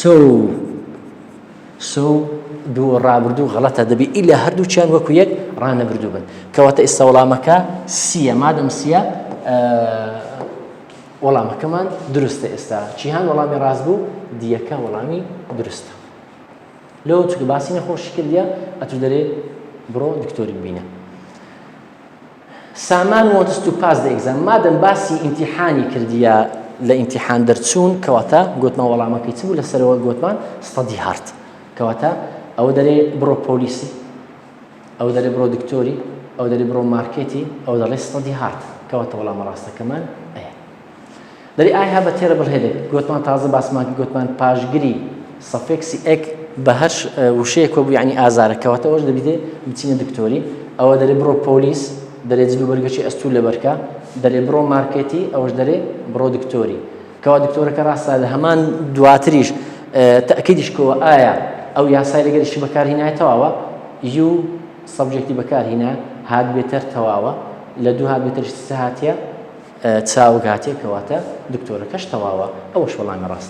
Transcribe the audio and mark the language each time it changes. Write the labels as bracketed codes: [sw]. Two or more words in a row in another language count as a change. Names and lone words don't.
[ckb] سۆ دوو ڕابردوو غەڵەتە دەبی ئیلا هەردووچیان وەکو یەک ڕانە بردوو بن کەواتە ئێستا وەڵامەکە سیە مادەم سیە وەڵامەکەمان دروستە ئێستا چیهان وەڵامی ڕاست بوو دیەکە وەڵامی دروستە لەوە چکە باسی نەخۆشی کردیە ئەتو دەرێ بڕۆ دکتۆری ببینە. سامان [en] wants to pass the exam [ckb] مادەم باسی ئیمتیحانی کردیە لە ئیمتیحان دەرچوون کەواتە گوتمان وەڵامەکەی چ بوو لەسەرەوە گوتمان [en] study hard [ckb] کەواتە ئەوە دەرێ بڕۆ پۆلیسی، ئەو دەرێ بڕۆ دکتۆری، ئەو دەرێ بڕۆ مارکێتی، ئەو دەڵێ [en] study hard [ckb] کەواتە وەڵامە ڕاستەکەمان ئەیە. دەری [en] I have a terrible headache [ckb] گوتمان تازە باسماکی گوتمان پاشگری سەفێکسی ئێک بە هەر وشەیەک بوو یعنی ئازارە کەواتە ئەوش دەبیدێ بچینە دکتۆری، ئەوە دەرێ بڕۆ پۆلیس دەرێ جلوبەرگەشی ئەستوو لەبەرکە، دەرێ بڕۆ مارکێتی، ئەوەش دەرێ بڕۆ دکتۆری کەوا دکتۆرەکە ڕاستە لە هەمان دواتریش تەئکیدیش کەوە ئایا ئەو یاسای لەگەریشی بەکارهێنایە تەواوە یو سەبجێکتی بەکارهێنا [en] had better [ckb] تەواوە لە دوو [en] had better [ckb] سێ هاتیە چاوک هاتیە کەواتە دکتۆرەکەش تەواوە ئەوەش وەڵامی ڕاستە.